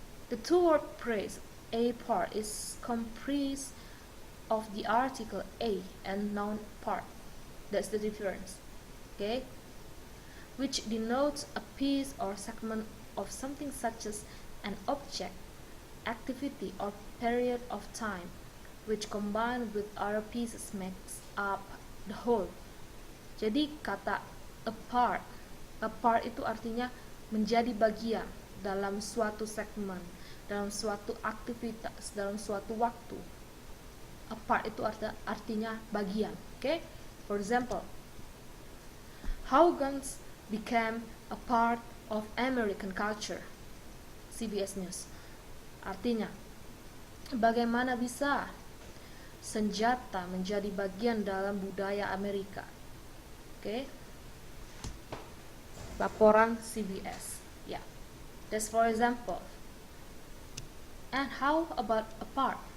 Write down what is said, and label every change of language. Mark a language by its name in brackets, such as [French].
[English] The two-word phrase a part is comprised of the article a and noun part. That's the difference. Okay? Which denotes a piece or segment of something such as an object, activity, or period of time, which combined with other pieces makes up the whole. [Indonesian] Jadi kata a part itu artinya menjadi bagian dalam suatu segmen, dalam suatu aktivitas, dalam suatu waktu. A part itu artinya bagian. [English] Okay? For example, how guns became a part of American culture. CBS News. [Indonesian] Artinya, bagaimana bisa senjata menjadi bagian dalam budaya Amerika. [English] Okay? [Indonesian] Laporan CBS. [English] Yeah. That's for example. And how about a part?